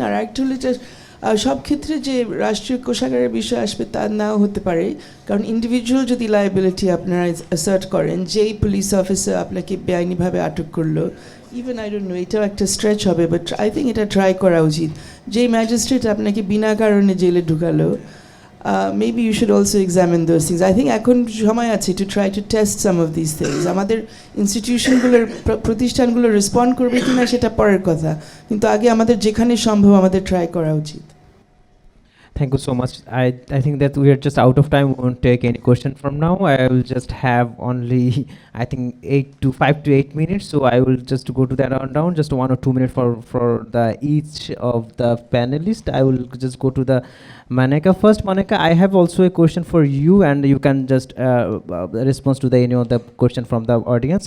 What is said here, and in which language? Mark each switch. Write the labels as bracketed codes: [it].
[bn] আর একটা হলো এটা সব ক্ষেত্রে যে রাষ্ট্রীয় কোষাগারের বিষয় আসবে তা নাও হতে পারে, কারণ ইন্ডিভিজুয়াল যদি লায়াবিলিটি আপনারা অ্যাসার্ট করেন, যেই পুলিশ অফিসার আপনাকে বেআইনিভাবে আটক করলো, [en] even I don't know, [bn] এটাও একটা স্ট্রেচ হবে, [en] but I think [bn] এটা ট্রাই করা উচিত। যেই ম্যাজিস্ট্রেট আপনাকে বিনা কারণে জেলে ঢুকালো, [en] maybe you should also examine those things. I think [bn] এখন সময় আছে [en] to try to test some of these things. [bn] আমাদের ইনস্টিটিউশনগুলোর প্রতিষ্ঠানগুলো রেসপন্ড করবে কিনা সেটা পরের কথা, কিন্তু আগে আমাদের যেখানে সম্ভব আমাদের ট্রাই করা উচিত। [en] Thank you so much. I think that we are just out of time. We won't take any question from now. I will just have only, I think, 5 to 8 minutes. So I will just go to that rundown, just 1 or 2 minutes for the each of the panelists. I will just go to the Maneka first. Maneka, I have also a question for you, and you can just respond to the any of the question from the audience.